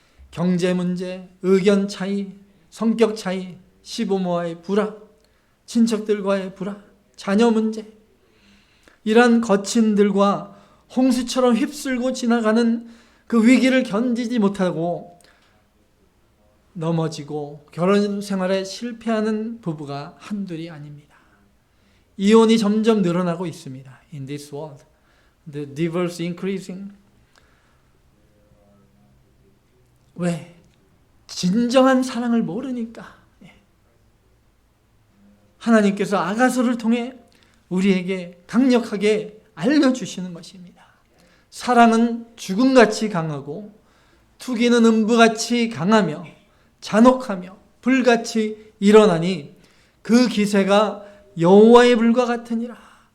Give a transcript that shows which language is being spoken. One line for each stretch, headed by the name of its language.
Korean: 경제 문제, 의견 차이, 성격 차이, 시부모와의 불화, 친척들과의 불화, 자녀 문제, 이러한 거친 들과 홍수처럼 휩쓸고 지나가는 그 위기를 견디지 못하고 넘어지고 결혼 생활에 실패하는 부부가 한둘이 아닙니다. 이혼이 점점 늘어나고 있습니다.
English: In this world, the divorce increasing.
Korean: 왜? 진정한 사랑을 모르니까. 하나님께서 아가서를 통해 우리에게 강력하게 알려주시는 것입니다. 사랑은 죽음같이 강하고 투기는 음부같이 강하며 잔혹하며 불같이 일어나니 그 기세가 여호와의 불과 같으니라.